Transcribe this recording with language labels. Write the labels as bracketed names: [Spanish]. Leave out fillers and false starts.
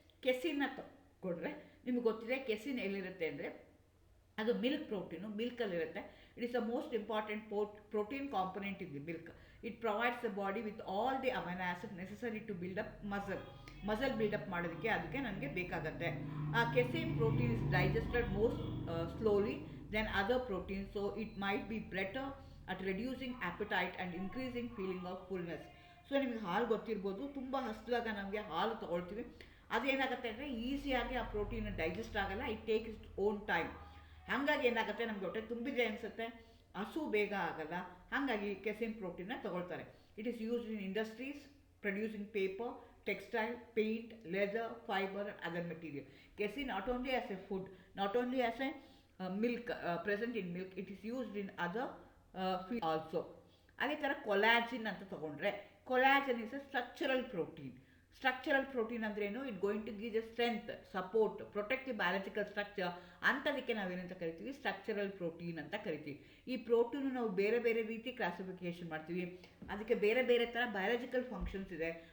[Kannada] ಕೆಸಿನ್ನ ಕೊಡ್ರೆ ನಿಮಗೆ ಗೊತ್ತಿದೆ, ಕೆಸಿನ್ ಎಲ್ಲಿರುತ್ತೆ ಅಂದರೆ ಅದು milk protein, ಮಿಲ್ಕಲ್ಲಿರುತ್ತೆ. [English] It is the most important protein component in the milk. It provides the body with all the amino acid necessary to build up muscle build up [Kannada] ಮಾಡೋದಕ್ಕೆ ಅದಕ್ಕೆ ನನಗೆ ಬೇಕಾಗತ್ತೆ. [English] ಆ casein protein is digested most slowly than other proteins, so it might be better at reducing appetite and increasing feeling of fullness. [Kannada] So ನಿಮಗೆ ಹಾಲು ಗೊತ್ತಿರ್ಬೋದು, ತುಂಬ ಹಸಿದಾಗ ನಮಗೆ ಹಾಲು ತೊಗೊಳ್ತೀವಿ, ಅದೇನಾಗುತ್ತೆ ಅಂದರೆ ಈಸಿಯಾಗಿ ಆ ಪ್ರೋಟೀನ್ ಡೈಜೆಸ್ಟ್ ಆಗಲ್ಲ, [English] It take its own time. [Kannada] ಹಾಗಾಗಿ ಏನಾಗುತ್ತೆ, ನಮಗೆ ಹೊಟ್ಟೆ ತುಂಬಿದೆ ಅನಿಸುತ್ತೆ, ಹಸು ಬೇಗ ಆಗಲ್ಲ, ಹಾಗಾಗಿ ಕೆಸಿನ್ ಪ್ರೋಟೀನ್ನ ತೊಗೊಳ್ತಾರೆ. [English] It is used in industries producing paper, textile, paint, leather, fiber and other material. Casein not only as a food, not only as a milk, present in milk, it is used in other fields also. [Kannada] ಅದೇ ಥರ collagen ಅಂತ ತಗೊಂಡ್ರೆ, [English] Collagen is a structural protein. Structural protein ಅಂದ್ರೇನು, it going to give a strength, support, protect the biological structure, [Kannada] ಅಂಥದಕ್ಕೆ ನಾವೇನಂತ ಕರಿತೀವಿ, [English] Structural protein ಅಂತ ಕರಿತೀವಿ. [Kannada] ಈ ಪ್ರೋಟೀನು ನಾವು ಬೇರೆ ಬೇರೆ ರೀತಿ ಕ್ಲಾಸಿಫಿಕೇಶನ್ ಮಾಡ್ತೀವಿ, ಅದಕ್ಕೆ ಬೇರೆ ಬೇರೆ ಥರ ಬಯಾಲಜಿಕಲ್ ಫಂಕ್ಷನ್ಸ್ ಇದೆ.